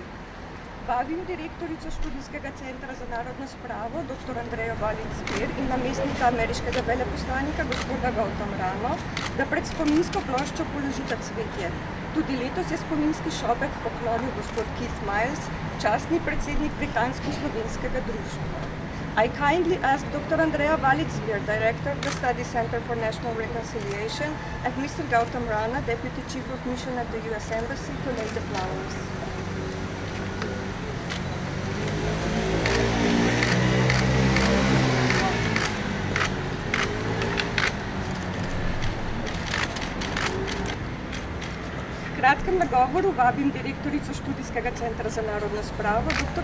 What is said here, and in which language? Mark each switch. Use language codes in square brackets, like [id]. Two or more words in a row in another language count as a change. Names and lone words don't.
[sl] Vabim direktorico študijskega centra za narodno spravo, dr. Andrejo Valic-Zver in namestnika ameriškega veleposlanika, gospoda Gautam Rano, da pred spominsko ploščo položita cvetje. Tudi letos je spominski šopek poklonil gospod Keith Miles, častni predsednik britansko-slovenskega društva. [en] I kindly ask Dr. Andrea Valic-Zver, Director of the Study Center for National Reconciliation, and Mr. Gautam Rana, Deputy Chief of Mission at the U.S. Embassy, to lay the flowers. [sl] V kratkem nagovoru vabim direktorico študijskega centra za narodno spravo, dr.